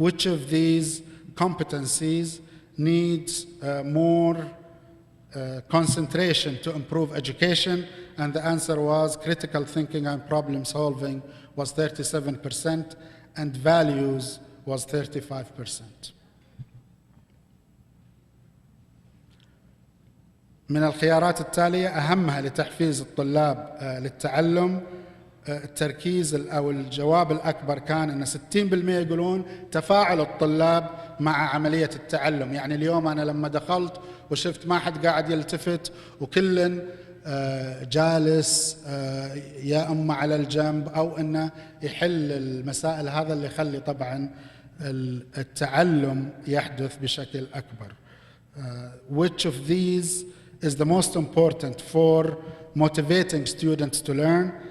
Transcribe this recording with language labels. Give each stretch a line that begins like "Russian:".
English: Which of these competencies needs more concentration to improve education? And the answer was critical thinking and problem solving was 37%, and values was 35%.
Arabic: من الخيارات التالية أهمها لتحفيز الطلاب للتعلم، التركيز أو الجواب الأكبر كان أن 60% يقولون تفاعل الطلاب مع عملية التعلم. يعني اليوم أنا لما دخلت وشفت ما حد قاعد يلتفت، وكل جالس يا أما على الجنب أو أنه يحل المسائل، هذا اللي يخلي طبعا التعلم يحدث بشكل أكبر.
English: Which of these is the most important for motivating students to learn?